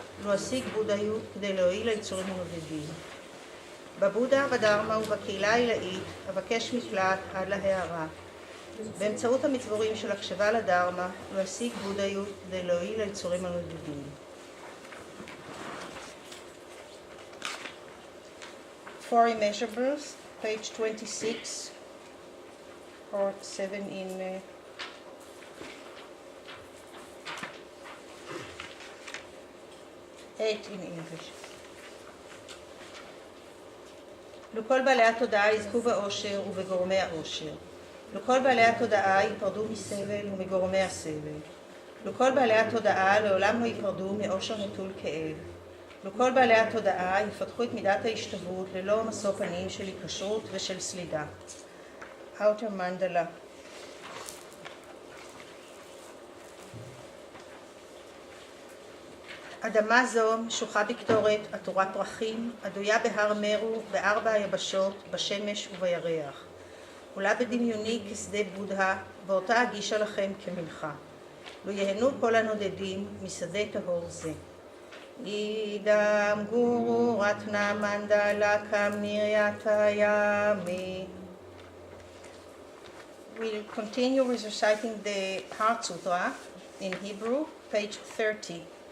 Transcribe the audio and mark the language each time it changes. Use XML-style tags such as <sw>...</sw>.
<he>להשיג בודהיות כדי להועיל ליצורים הנודדים. בבודה, בדרמה ובקהילה העילאית אבקש מקלט עד להערה. באמצעות המצבורים של הקשבה לדרמה להשיג בודהיות כדי להועיל ליצורים הנודדים.</he> <en>For immeasurables, page 26 or 7 in 8 in English.</en> <he>לכל בעלי התודעה יזכו באושר ובגורמי האושר. לכל בעלי התודעה ייפרדו מסבל ומגורמי הסבל. לכל בעלי התודעה לעולם לא ייפרדו מאושר נטול כאב. לכל בעלי התודעה יפתחו את מידת ההשתוות ללא משוא פנים של היקשרות ושל סלידה.</he> <en>Outer Mandala.</en> <he>אדמה זו שוחה בקטורת, עטורה פרחים, עדויה בהר מרו, בארבע היבשות, בשמש ובירח. עולה בדמיוני כשדה בודה, ואותה אגישה לכם כמנחה. לו יהנו כל הנודדים משדה טהור זה.</he> <sa>אידם גורו רטנה מנדלה כמירייתה ימי.</sa> <en>We'll continue with reciting the Heart Sutra in Hebrew, page 30.</en>